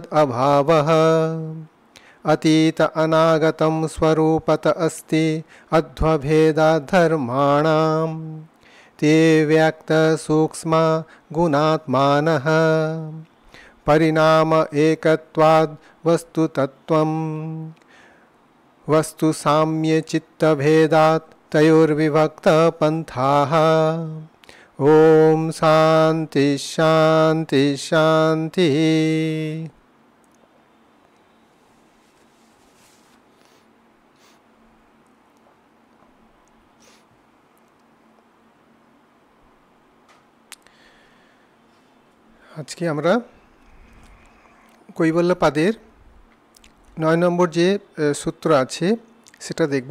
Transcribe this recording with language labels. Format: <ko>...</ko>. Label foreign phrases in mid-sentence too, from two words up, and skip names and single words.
<sa>अभावः अतीत अनागतं स्वरूपत अस्ति अध्वभेदाधर्माणां ते व्यक्त सूक्ष्म गुणात्मानः परिणाम एकत्वाद् वस्तुतत्त्वं वस्तु साम्य चित्तभेदात् तयोर्विभक्त पंथाः। ओम शांति शांति शांति।</sa> <bn>আজকে আমরা কৈবল্যপাদের 9 নম্বর যে সূত্র আছে সেটা দেখব।</bn>